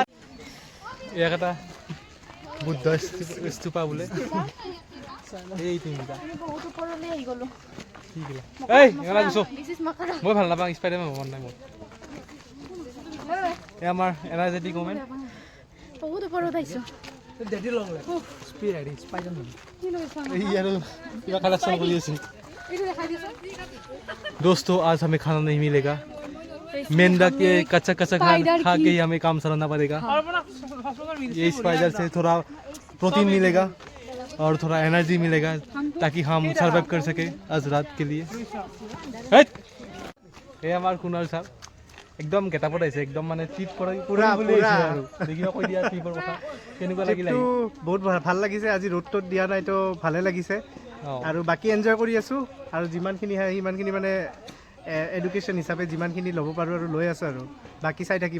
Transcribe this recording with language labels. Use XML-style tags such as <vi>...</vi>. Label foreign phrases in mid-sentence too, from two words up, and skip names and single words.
<as>ইয়াক এটা বুদ্ধ স্তূপা বোলে এই তিনিটা বহুত ওপৰলৈ আহি গ'লোঁ কি কিলা এই এলা গুছো মই ভাল নাপাওঁ স্পাইডাৰমেন মন নাই মোৰ এই আমাৰ</as> <en>energetic moment</en> <as>বহুত ওপৰত আহিছোঁ</as> <hi>दोस्तों आज हमें खाना नहीं मिलेगा मेंढक के कच्चा कच्चा खा के ही हमें काम चलाना पड़ेगा ये स्पाइडर से थोड़ा प्रोटीन मिलेगा और थोड़ा एनर्जी मिलेगा ताकि हम सर्वाइव कर सके आज रात के लिए ये हमारे कुणाल साहब एकदम</hi> <as>गेटापत আহিছে একদম মানে ট্ৰিপ কৰা পুৰা আৰু দেখিবা কৈ দিয়া ট্ৰিপৰ কথা কেনেকুৱা লাগিলে বহুত ভাল লাগিছে আজি ৰোড টোত দিয়া নাই তো ভালে লাগিছে আৰু বাকি এনজয় কৰি আছো আৰু যিমানখিনি হয় সিমানখিনি মানে এডুকেশ্যন হিচাপে যিমানখিনি ল'ব পাৰো আৰু লৈ আছো আৰু বাকি চাই থাকিব</as>